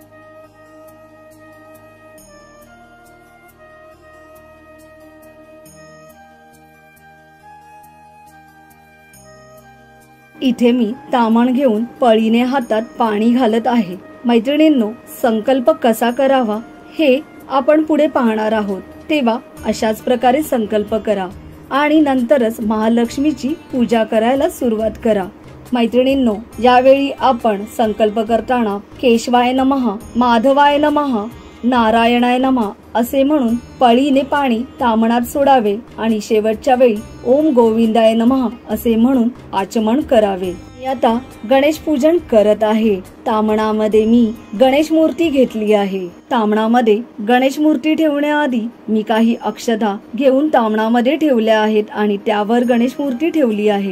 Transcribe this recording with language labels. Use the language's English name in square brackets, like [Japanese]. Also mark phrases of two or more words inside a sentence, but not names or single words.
[Marathi] इथे मी तामण घेऊन पळीने हातात पाणी घालत आहे. मैत्रिणींनो, संकल्प कसा करावा हे आपण पुढे पाहणार आहोत, तेव्हा अशाच प्रकारे संकल्प करा आणि नंतरच महालक्ष्मीची पूजा करायला सुरुवात करा. मैत्रिणींनो, यावेळी आपण संकल्प करताना [Sanskrit] केशवाय नमः, माधवाय नमः, नारायणाय नमः [Marathi] असे म्हणून पळीने पाणी तामणात सोडावे आणि शेवटच्या वेळी [Sanskrit] ओम गोविंदाय नमः [Marathi] असे म्हणून आचमन करावे. मी आता गणेश पूजन करत आहे. तामणामध्ये मी गणेश मूर्ती घेतली आहे. तामणामध्ये गणेश मूर्ती ठेवण्याआधी मी काही अक्षता घेऊन तामणामध्ये ठेवल्या आहेत आणि त्यावर गणेश मूर्ती ठेवली आहे.